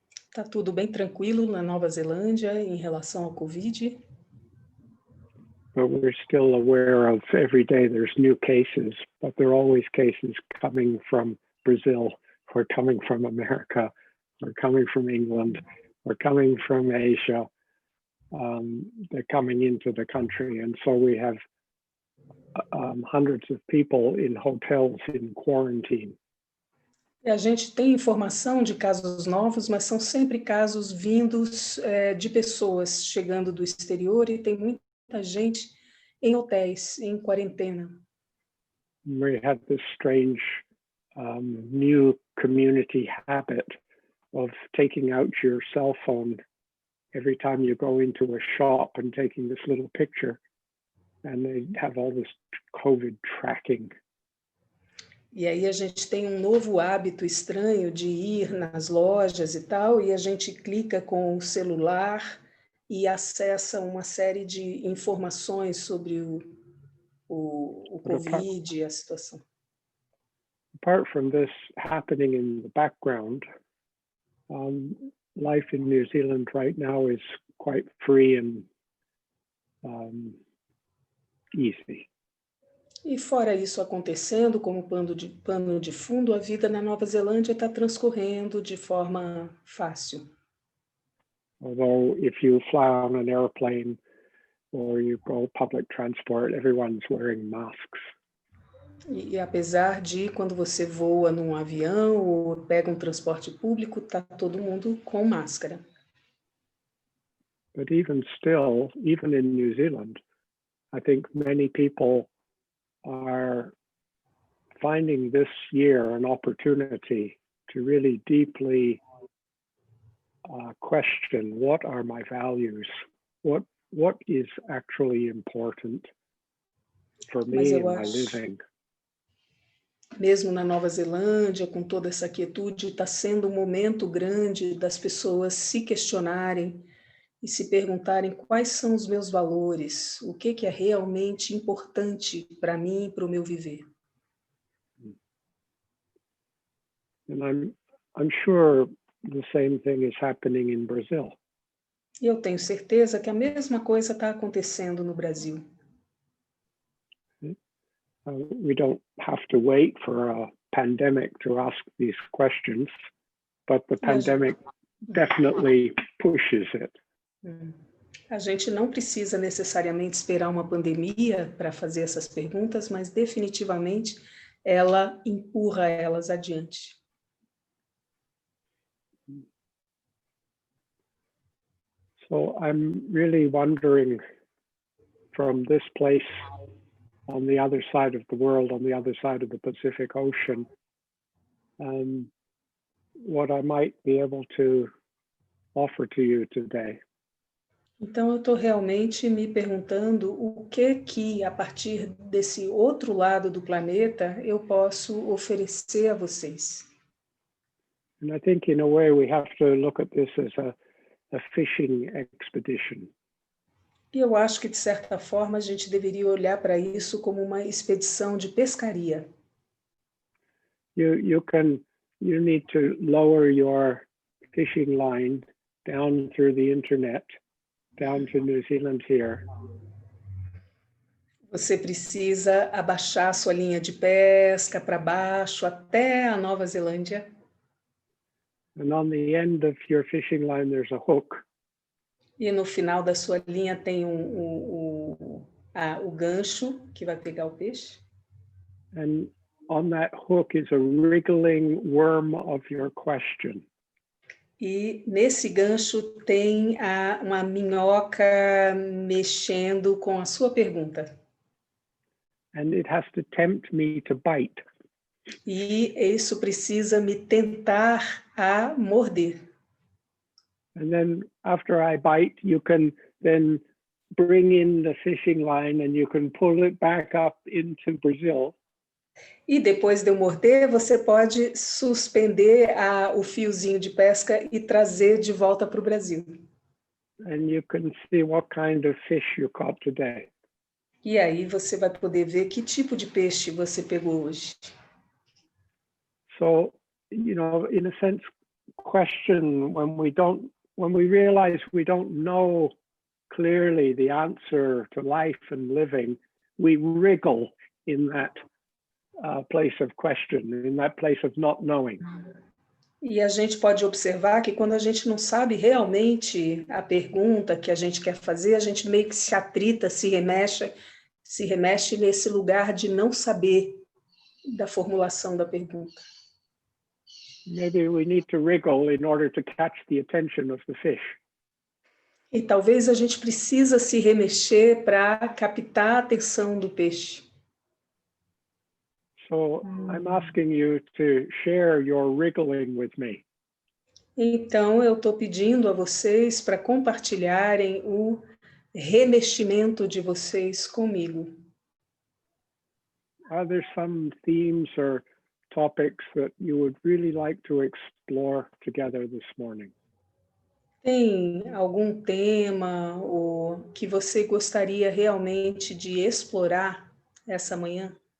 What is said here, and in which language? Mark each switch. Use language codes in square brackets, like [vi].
[pt] Está tudo bem tranquilo na Nova Zelândia em relação ao Covid. [en] But we're still aware of every day there's new cases, but there are always cases coming from Brazil, or coming from America, or coming from England, or coming from Asia. They're coming into the country, and so we have hundreds of people in hotels in quarantine. [pt] E a gente tem informação de casos novos, mas são sempre casos vindos de pessoas chegando do exterior e tem muita gente em hotéis, em quarentena. [en] We have this strange new community habit of taking out your cell phone every time you go into a shop and taking this little picture, and they have all this COVID tracking. [pt] E aí a gente tem um novo hábito estranho de ir nas lojas e tal, e a gente clica com o celular e acessa uma série de informações sobre o Covid e a situação. [en] Apart from this happening in the background, life in New Zealand right now is quite free and easy. [pt] E fora isso acontecendo, como pano de fundo, a vida na Nova Zelândia está transcorrendo de forma fácil. [en] Although if you fly on an airplane or you go public transport, everyone's wearing masks. [pt] E apesar de quando você voa num avião ou pega um transporte público, está todo mundo com máscara. [en] But even still, even in New Zealand, I think many people are finding this year an opportunity to really deeply question, what are my values? What is actually important for me in my living? [pt] Mesmo na Nova Zelândia, com toda essa quietude, está sendo um momento grande das pessoas se questionarem e se perguntarem quais são os meus valores, o que é realmente importante para mim e para o meu viver. [en] And I'm sure the same thing is happening in Brazil. [pt] E eu tenho certeza que a mesma coisa está acontecendo no Brasil. [en] We don't have to wait for a pandemic to ask these questions, but the pandemic definitely pushes it. [pt] A gente não precisa necessariamente esperar uma pandemia para fazer essas perguntas, mas definitivamente ela empurra elas adiante. [en] So I'm really wondering, from this place on the other side of the world, on the other side of the Pacific Ocean, what I might be able to offer to you today. [pt] Então, eu estou realmente me perguntando o que, a partir desse outro lado do planeta, eu posso oferecer a vocês. [en] And I think, in a way, we have to look at this as a fishing expedition. [pt] E eu acho que, de certa forma, a gente deveria olhar para isso como uma expedição de pescaria. [en] You need to lower your fishing line down through the internet, down to New Zealand here. [pt] Você precisa abaixar sua linha de pesca para baixo até a Nova Zelândia. [en] And on the end of your fishing line, there's a hook. [pt] E no final da sua linha tem o gancho que vai pegar o peixe. [en] And on that hook is a wriggling worm of your question. [pt] E nesse gancho tem uma minhoca mexendo com a sua pergunta. [en] And it has to tempt me to bite. [pt] E isso precisa me tentar a morder. [en] And then after I bite, you can then bring in the fishing line and you can pull it back up into Brazil. [pt] E depois de eu morder, você pode suspender o fiozinho de pesca e trazer de volta para o Brasil. [en] And you can see what kind of fish you caught today. [pt] E aí você vai poder ver que tipo de peixe você pegou hoje. [en] So, you know, in a sense, question when we realize we don't know clearly the answer to life and living, we wriggle in that place of question, in that place of not knowing. [pt] E a gente pode observar que quando a gente não sabe realmente a pergunta que a gente quer fazer, a gente meio que se atrita, se remexe nesse lugar de não saber da formulação da pergunta. [en] Maybe we need to wriggle in order to catch the attention of the fish. [pt] E talvez a gente precisa se remexer para captar a atenção do peixe. [en] So I'm asking you to share your wriggling with me. [pt] Então, eu estou pedindo a vocês para compartilharem o remeximento de vocês comigo. [en] Are there some themes or topics that you would really like to explore together this morning? [pt] Tem algum tema ou que você gostaria realmente de explorar essa manhã?